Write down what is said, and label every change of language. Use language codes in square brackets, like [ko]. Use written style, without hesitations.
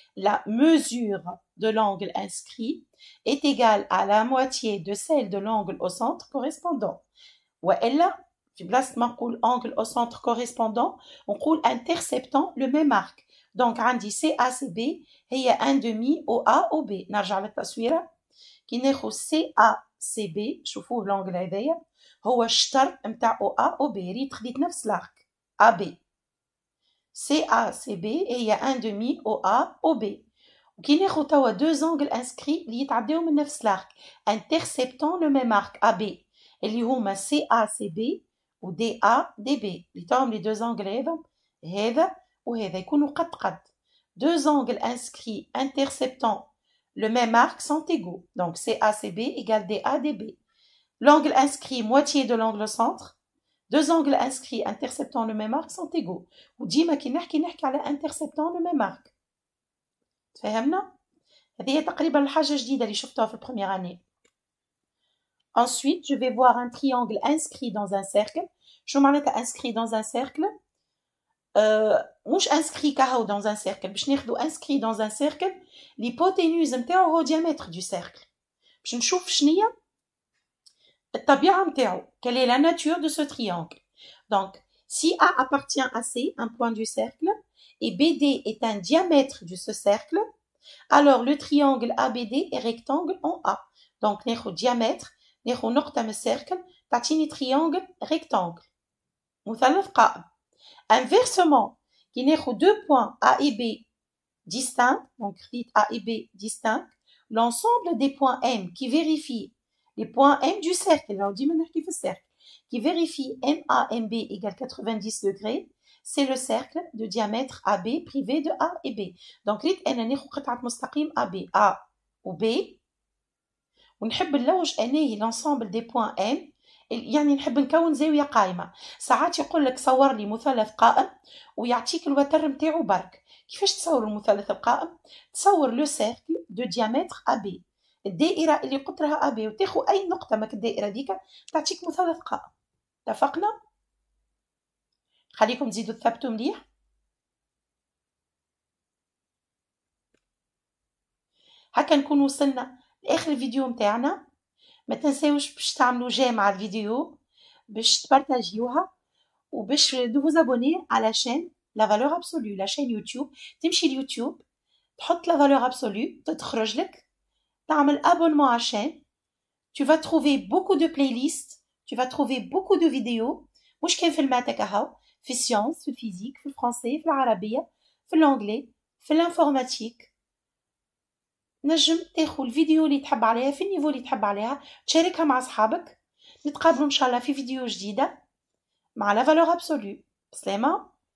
[fr] La mesure de l'angle inscrit est égale à la moitié de celle de l'angle au centre correspondant. Ou elle, [ar] في بلاصة ما نقول [fr] angle au centre correspondant, on نقول interceptant le même arc. Donc عندي CACB هي 1 demi OAOB. [ar] نرجع للتصويرة كي ناخذ CACB شوفوه لونجل هذايا هو الشطر نتاع OAOB ريت خديت نفس l'arc AB. CACB هي 1 demi OAOB. وكي ناخذ توا deux angles inscrits اللي يتعداو من نفس l'arc [fr] interceptant le même arc AB [ar] اللي هما CACB و DADB اللي تاهم لي [fr] deux angles هذا وهذا يكونوا قد deux angles inscrits interceptant le même arc sont égaux. Donc CACB égale DADB. L'angle inscrit moitié de l'angle au centre. Deux angles inscrits interceptant le même arc sont égaux. [ar] وديما كي نحكي على [fr] interceptant le même arc. [ar] تفهمنا؟ هذه تقريبا الحاجة جديدة اللي شفتها في البروميير année. [fr] Ensuite, je vais voir un triangle inscrit dans un cercle. [ar] شو معناتها [fr] inscrit dans un cercle؟ مش inscrit كهو dans un cercle باش ناخدو inscrit dans un cercle l'hypoténuse نتاعو هو diamètre du cercle [ar] باش نشوف شنية الطبيعة نتاعو [fr] quelle est la nature de ce triangle. Donc si A appartient à C, un point du cercle, et BD est un diamètre de ce cercle, Alors, le triangle ABD est rectangle en A. [ar] Donc, ناخد diamètre, ناخد نقطة من الcercle, تعطيني triangle rectangle. مثلث قائم. [fr] Inversement, كي ناخد deux points A et B distincts, donc A et B distincts, l'ensemble des points M qui vérifient les points M du cercle, on dit maintenant qu'il fait cercle, qui vérifie MA, MB égale 90 degrés, c'est le cercle de diamètre AB privé de A et B. [ar] Donc, ريت أنا ناخد قطعة مستقيم AB, A و B, ونحب نلوج أناهي [fr] l'ensemble des points M, [ar] يعني نحب نكون زاوية قائمة. ساعات يقول لك صور لي مثلث قائم ويعطيك الوتر متاعو برك. كيفاش تصور المثلث القائم؟ تصور لو سيركل دو ديامتر AB. الدائرة اللي قطرها AB وتاخو أي نقطة من الدائرة ديك تعطيك مثلث قائم. اتفقنا؟ خليكم تزيدوا تثبتوا مليح. هكا نكون وصلنا لآخر الفيديو متاعنا. ما تنساوش باش تعملوا جيم على الفيديو، باش تبارتاجيوها، وباش [fr] vous abonner à la chaîne [ar] La Valeur Absolue, la chaîne يوتيوب. تمشي اليوتيوب تحط La Valeur Absolue تتخرج لك، تعمل abonnement à chaîne. [fr] Tu vas trouver beaucoup de playlists, tu vas trouver beaucoup de vidéos. [ar] مش كان في الماتك اهو، في السيونس، في الفيزيك، في الفرنسي، في العربية، في الانجلي، في الانفورماتيك. نجم تاخذ الفيديو اللي تحب عليها في النيفو اللي تحب عليها، تشاركها مع اصحابك. نتقابلوا ان شاء الله في فيديو جديدة مع لا فالور ابسولو. بسلامة.